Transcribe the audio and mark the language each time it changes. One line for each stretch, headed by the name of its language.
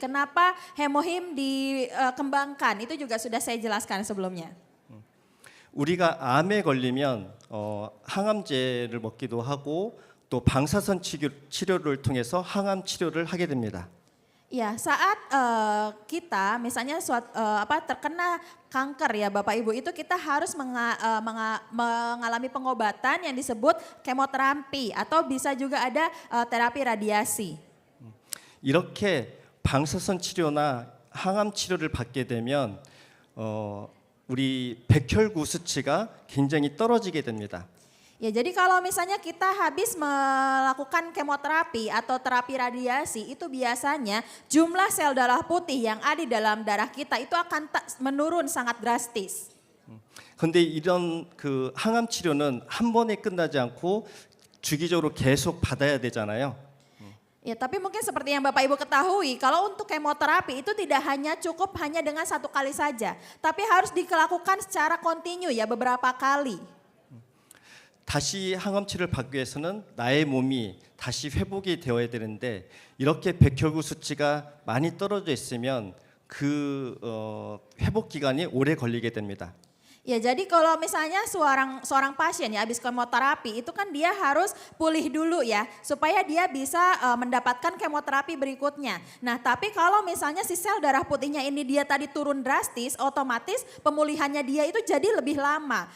Indonesian: Kenapa Hemohim dikembangkan itu juga sudah saya jelaskan sebelumnya.
Korean: 우리가 암에 걸리면 항암제를 먹기도 하고 또 방사선 치료를 통해서 항암 치료를 하게 됩니다.
Indonesian: Ya, saat kita misalnya terkena kanker ya Bapak Ibu itu kita harus mengalami pengobatan yang disebut kemoterapi atau bisa juga ada terapi radiasi.
Korean: 이렇게 방사선 치료나 항암 치료를 받게 되면 우리 백혈구 수치가 굉장히 떨어지게 됩니다.
Indonesian: Ya, jadi kalau misalnya kita habis melakukan kemoterapi atau terapi radiasi, itu biasanya jumlah sel darah putih yang ada di dalam darah kita itu akan menurun sangat drastis.
Korean: 그런데 이런 그 항암 치료는 한 번에 끝나지 않고 주기적으로 계속 받아야 되잖아요.
Indonesian: Ya, tapi mungkin seperti yang Bapak Ibu ketahui, kalau untuk kemoterapi itu tidak hanya cukup hanya dengan satu kali saja, tapi harus dilakukan secara kontinu ya beberapa kali.
Korean: 다시 항암 치료를 받기 위해서는 나의 몸이 다시 회복이 되어야 되는데 이렇게 백혈구 수치가 많이 떨어져 있으면 그 회복 기간이 오래 걸리게 됩니다.
Indonesian: Ya, jadi kalau misalnya seorang pasien ya habis kemoterapi itu kan dia harus pulih dulu ya supaya dia bisa mendapatkan kemoterapi berikutnya. Nah, tapi kalau misalnya si sel darah putihnya ini dia tadi turun drastis, otomatis pemulihannya dia itu jadi lebih lama.